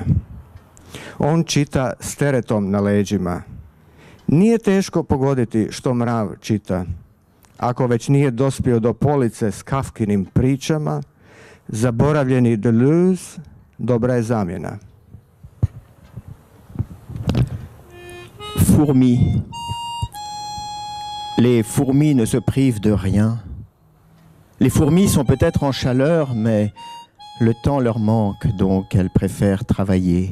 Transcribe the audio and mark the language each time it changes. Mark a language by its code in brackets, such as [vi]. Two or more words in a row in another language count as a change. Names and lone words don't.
[hr] On čita s teretom na leđima. Nije teško pogoditi što mrav čita. Ako već nije dospio do police s Kafkinim pričama, zaboravljeni Deleuze, dobra je zamjena. [fr] Fourmis. Les fourmis ne se privent de rien. Les fourmis sont peut-être en chaleur, mais le temps leur manque, donc elles préfèrent travailler.